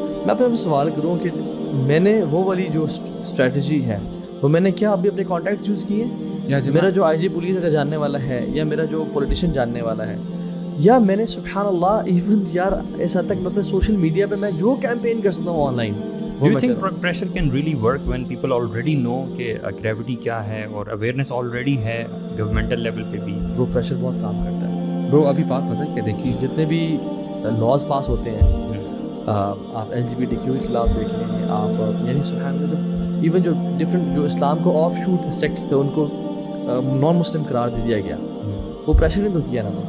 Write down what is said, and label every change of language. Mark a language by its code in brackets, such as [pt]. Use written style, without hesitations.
[ur] میں اپنے سوال کروں کہ میں نے وہ والی جو اسٹریٹجی ہے وہ میں نے کیا ابھی اپنے کانٹیکٹ یوز کیے, میرا جو آئی جی پولیس اگر جاننے والا ہے, یا میرا جو پولیٹیشین جاننے والا ہے, یا میں نے سبحان اللہ ایون یار اس حد تک میں اپنے سوشل میڈیا پہ میں جو کیمپین کر سکتا ہوں on line. [en] Do you think pressure can really work when people already know کہ gravity کیا ہے اور awareness already ہے governmental level پہ بھی؟ [ur] برو پریشر بہت کام کرتا ہے. برو ابھی بات پتہ ہے کہ دیکھیے جتنے بھی لاز پاس ہوتے ہیں, آپ LGBTQ کے خلاف دیکھ لیں, آپ یعنی سبحان اللہ جو ایون جو ڈفرینٹ جو اسلام کو آف شوٹ سیکٹس تھے ان کو نان مسلم قرار دے دیا گیا, وہ پریشر نہیں تو کیا نا.